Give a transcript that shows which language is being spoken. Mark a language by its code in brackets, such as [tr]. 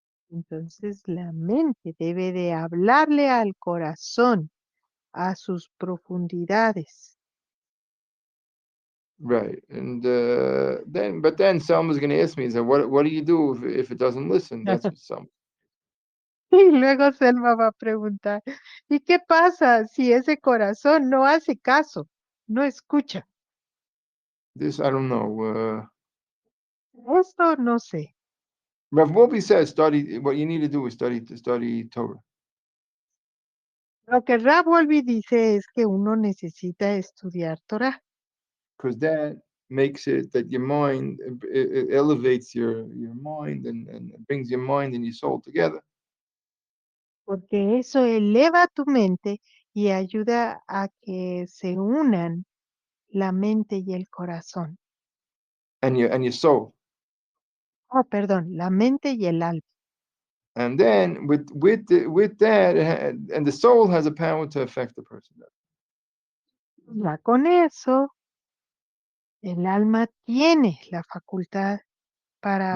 [es] Entonces la mente debe de hablarle al corazón, a sus profundidades. [en] Right. And then Selma's going to ask me, so what do you do if it doesn't listen? That's what Selma. [es] Y luego Selma va a preguntar, ¿y qué pasa si ese corazón no hace caso, no escucha? [en] This I don't know. [es] Esto no sé. [en] Rav Wolbe says study. What you need to do is study Torah. [es] Lo que Rab Wolbe dice es que uno necesita estudiar Torah. [en] Because that makes it that your mind it elevates your mind and brings your mind and your soul together. [es] Porque eso eleva tu mente y ayuda a que se unan la mente y el corazón. [en] And your soul. [es] Oh, perdón, la mente y el alma. [en] And then with that, and the soul has a power to affect the person. [es] Ya con eso, el alma tiene la facultad para